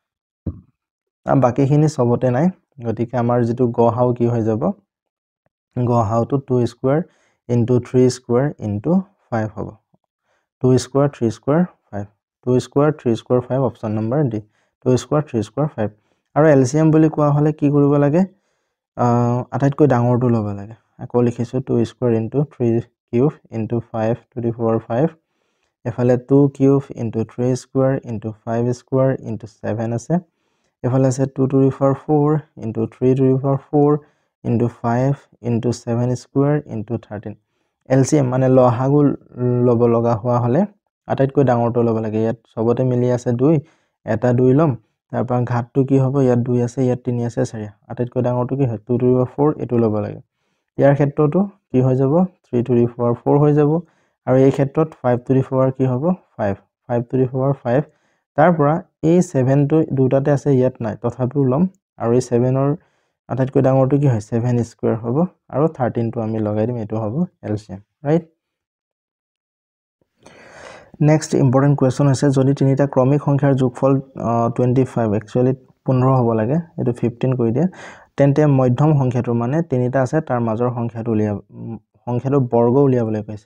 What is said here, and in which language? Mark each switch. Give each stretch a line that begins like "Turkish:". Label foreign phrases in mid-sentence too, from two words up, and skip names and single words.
Assamese: বাকিখিনি সবতে নাই গতিকে আমাৰ যেটো গহাও কি হৈ যাব গহাওটো 2
English: square into 3 square into 5
Assamese: হ'ব 2 square 3 square 5 2 square 3 square 5 অপশন নম্বৰ ডি 2 square 3 square 5 আৰু এলসিএম বুলি কোৱা হলে কি কৰিব লাগে আটাইতকৈ ডাঙৰটো ল'ব লাগে আকৌ লিখিছো
English: 2 square into 3 cube into 5 to the power 5
Assamese: এফালে
English: 2 cube into 3 square into 5 square into 7
Assamese: আছে এফালে আছে
English: 2 to the power 4 into 3 to the power 4 into 5 into 7 square into 13 LCM
Assamese: মানে লহাগু লব লগা হোৱা হলে আটাইতকৈ ডাঙৰটো ল'ব লাগে ইয়াত সবতে মিলি আছে 2 এটা 2 লম তাৰপৰা ঘাতটো কি হ'ব ইয়াত 2 আছে ইয়াত 3 আছে 4 আটাইতকৈ ডাঙৰটো কি হয় 2
English: to the power 4
Assamese: এটো ল'ব লাগে ইয়াৰ ক্ষেত্ৰটো কি হৈ যাব 3
English: to the power 4
Assamese: হৈ যাব আৰু এই ক্ষেত্ৰত 5
English: to the power
Assamese: কি হ'ব 5 5
English: to the power 5
Assamese: তাৰপৰা এই 7 টো দুটাতে আছে ইয়াত নাই তথাপিও লম আৰু এই 7 ৰ আটাইতকৈ ডাঙৰটো কি হয় 7 স্কয়াৰ হ'ব আৰু 13 টো আমি লগাই দিম এটো হ'ব এলসিএম ৰাইট নেক্সট ইম্পৰ্টেন্ট কোৱেশ্চন হৈছে যদি তিনিটা ক্ৰমিক সংখ্যাৰ যোগফল 25 একচুয়ালি 15 হ'ব লাগে এটো 15 কৰি দিয়া তেন্তে মধ্যম সংখ্যাটো মানে তিনিটা আছে তাৰ মাজৰ সংখ্যাটো বৰ্গ উলিয়াবলৈ কৈছে